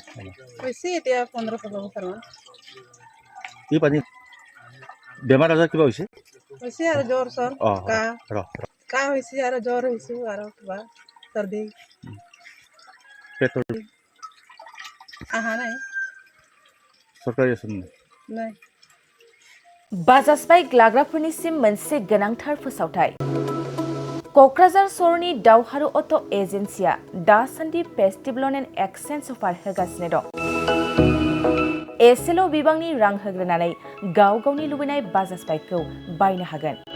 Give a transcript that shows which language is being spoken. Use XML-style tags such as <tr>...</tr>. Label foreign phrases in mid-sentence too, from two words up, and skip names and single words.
<as>হৈছে? এতিয়া 15-16 বছৰমান। এই পানী বেমাৰ আজাৰ কিবা হৈছে আৰু জ্বৰ চৰ, কাহ হৈছে আৰু জ্বৰ হৈছে আৰু কিবা চৰ্দি পেটৰ আহা নাই।</as> <brx>सरकारि आसन</brx> <as>নাই।</as> <brx>बाजास्पाइ ग्लाग्राफोरनिसिम मोनसे गोनांथार फोसावथाय। क'क्राझार सहरनि दावहारु अट' एजेन्सिया दासान्दि</brx> <en>festival and exchange offer</en> <brx>होगासिनो दं। एसेल' बिबांनि रां होग्रोनानै गाव गावनि लुबैनाय बाजाज बाइकखौ बायनो हागोन।</brx>